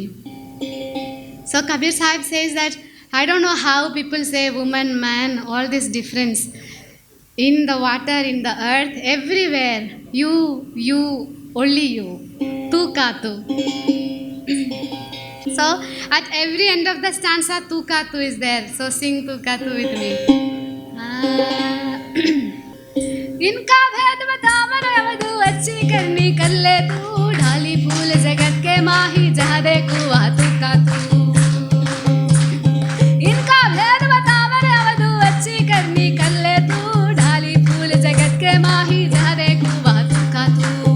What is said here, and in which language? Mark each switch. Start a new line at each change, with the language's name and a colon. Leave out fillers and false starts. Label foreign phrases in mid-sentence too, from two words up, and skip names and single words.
English: So Kabir Sahib says that I don't know how people say woman, man, all this difference. In the water, in the earth, everywhere, you, only you.
Hindi: तू का तू.
English: So at every end of the stanza,
Hindi: तू का तू
English: is there. So sing
Hindi: तू का तू
English: with me.
Hindi: इनका भेद बतावर अवधु अच्छी करनी कर ले तू, ढाली फूल जगत के माही जहाँ देखू वहाँ तू का तू। इनका भेद बतावर अवधु अच्छी करनी कर ले तू, ढाली फूल जगत के माही जहाँ देखू वहाँ तू का तू।